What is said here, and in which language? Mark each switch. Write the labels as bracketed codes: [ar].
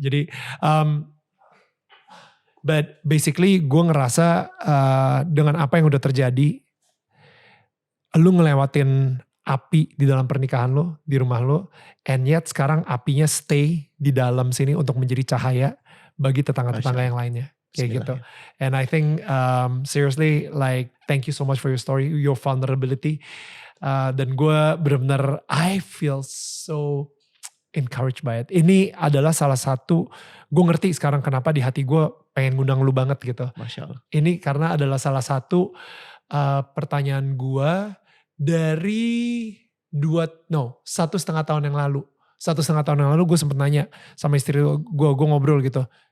[id] Jadi, [en] but basically [id] gue ngerasa dengan apa yang udah terjadi, lu ngelewatin api di dalam pernikahan lo, di rumah lo, [en] and yet [id] sekarang apinya stay di dalam sini untuk menjadi cahaya bagi tetangga-tetangga yang lainnya. Kayak gitu. [en] And I think seriously like thank you so much for your story, your vulnerability. [id] Dan gue benar-benar [en] I feel so encouraged by it. [id] Ini adalah salah satu, gue ngerti sekarang kenapa di hati gue pengen ngundang lu banget gitu. [ar] Masya Allah. [id] Ini karena adalah salah satu pertanyaan gue dari 1,5 tahun yang lalu. 1,5 tahun yang lalu gue sempet nanya sama istri gue ngobrol gitu.